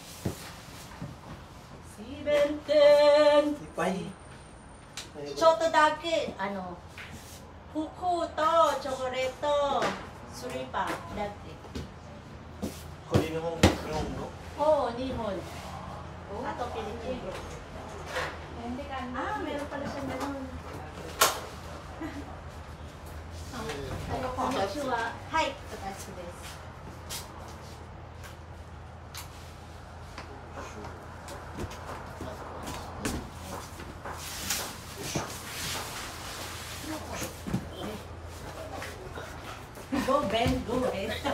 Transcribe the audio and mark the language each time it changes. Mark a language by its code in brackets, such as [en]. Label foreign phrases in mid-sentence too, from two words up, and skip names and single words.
[ja] いっぱいちょっとだけ、服とチョコレート、スリッパだけ。これ日本の Oh, Nihon. Ato Pilipino. [tl] Ah, meron pala siya ganun. [ja] Konnichiwa. [en] Hi. [ja] 私です. [en] Go, Ben. Go, Ben.